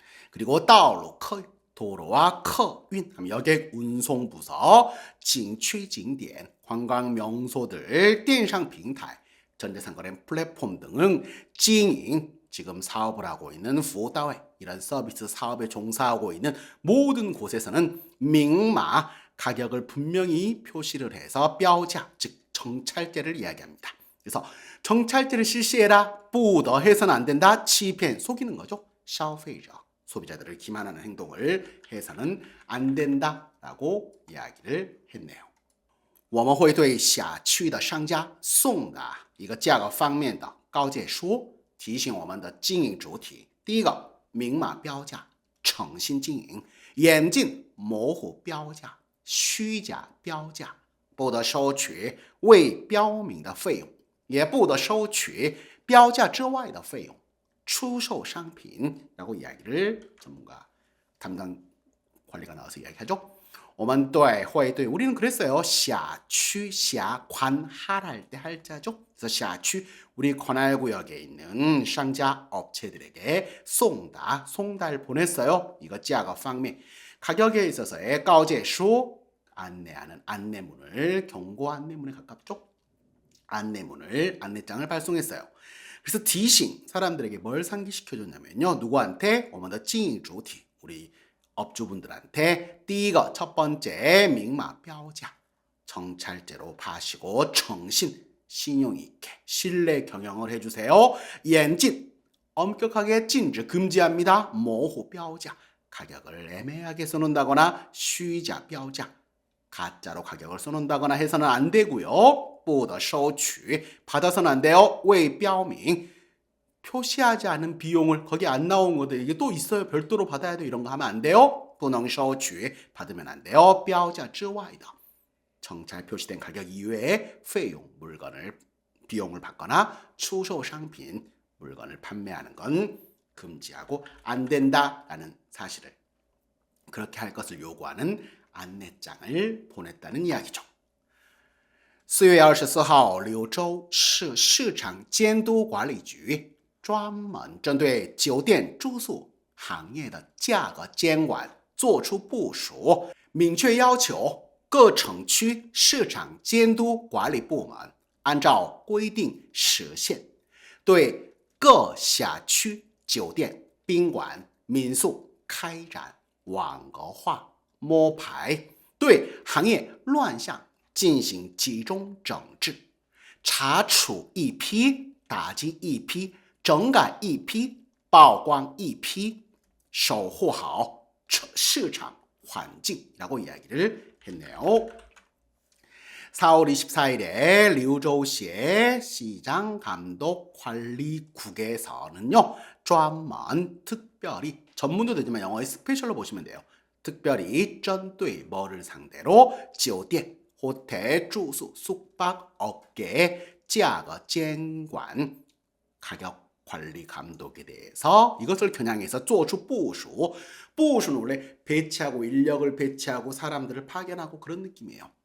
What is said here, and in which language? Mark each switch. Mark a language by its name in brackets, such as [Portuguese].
[Korean] 그리고 [Chinese] 道路 [Korean] 도로와 [Chinese] 客运 [Korean] 여객 운송부서, [Chinese] 景区景点 [Korean] 관광 명소들, [Chinese] 电商平台 [Korean] 전자상거래 플랫폼 등은 [Chinese] 经营 [Korean] 지금 사업을 하고 있는 [Chinese] 服务单位 [Korean] 이런 서비스 사업에 종사하고 있는 모든 곳에서는 [Chinese] 明码 [Korean] 가격을 분명히 표시를 해서 [Chinese] 标价 [Korean] 즉 정찰제를 이야기합니다. 그래서 정찰제를 실시해라, [Chinese] 不得 [Korean] 해서는 안 된다, [Chinese] 欺骗 [Korean] 속이는 거죠. [Chinese] 消费者 [Korean] 소비자들을 기만하는 행동을 해서는 안 된다라고 이야기를 했네요. [Chinese] 我们会对辖区的商家送达一个价格方面的告诫书，提醒我们的经营主体。第一个，明码标价，诚信经营，严禁模糊标价、虚假标价，不得收取未标明的费用，也不得收取标价之外的费用。出售商品, [Korean] 라고 이야기를 전문가 담당 관리가 나와서 이야기하죠. [Chinese] 我们对会对 [Korean] 우리는 그랬어요. [Chinese] 辖区 [Korean] 관할할 때 할자죠. 그래서 [Chinese] 辖区 [Korean] 우리 관할구역에 있는 상자 업체들에게 송달 보냈어요. 이거 [Chinese] 价格方面 [Korean] 가격에 있어서의 [Chinese] 告诫书 [Korean] 안내하는 안내문을 경고 안내문에 가깝죠. 안내장을 발송했어요. 그래서 [Chinese] 提醒 [Korean] 사람들에게 뭘 상기시켜줬냐면요. 누구한테? [Chinese] 我们的经营主体 [Korean] 우리 업주분들한테 [Chinese] 第一个 [Korean] 첫 번째 [Chinese] 明码标价 [Korean] 정찰제로 파시고 [Chinese] 诚信 [Korean] 신용 있게 신뢰 경영을 해주세요. [Chinese] 严禁 [Korean] 엄격하게 [Chinese] 禁止 [Korean] 금지합니다. [Chinese] 模糊标价 [Korean] 가격을 애매하게 써놓는다거나 [Chinese] 虚假标价 [Korean] 가짜로 가격을 써놓는다거나 해서는 안 되고요. [Chinese] 不得收取 [Korean] 받아서는 안 돼요. [Chinese] 未标明 [Korean] 표시하지 않은 비용을 거기 안 나온 것들 이게 또 있어요. 별도로 받아야 돼. 이런 거 하면 안 돼요. [Chinese] 不能收取 [Korean] 받으면 안 돼요. [Chinese] 标价之外的 [Korean] 정찰 표시된 가격 이외에 [Chinese] 费用 [Korean] 비용을 받거나 [Chinese] 出售商品 [Korean] 물건을 판매하는 건 금지하고 안 된다라는 사실을 그렇게 할 것을 요구하는 안내장을 보냈다는 이야기죠. [Chinese] 4月24号柳州市市场监督管理局专门针对酒店住宿行业的价格监管作出部署，明确要求各城区市场监督管理部门按照规定实现，对各辖区酒店、宾馆、民宿开展网格化摸排，对行业乱象进行集中整治，查处一批，打击一批，整改一批，曝光一批，守护好市场环境 [Korean] 라고 이야기를 했네요. 4월 24일에 류저우시의 시장감독관리국에서는요. [Chinese] 专门 [Korean] 특별히 전문도 되지만 영어에 스페셜로 보시면 돼요. 특별히 [Chinese] 针对 [Korean] 뭐를 상대로 [Chinese] 酒店 [Korean] 호텔, 주수, 숙박 업계의 [Chinese] 价格监管 [Korean] 가격 관리 감독에 대해서 이것을 겨냥해서 [Chinese] 做出部署 [Korean] 부수는 원래 배치하고 인력을 배치하고 사람들을 파견하고 그런 느낌이에요.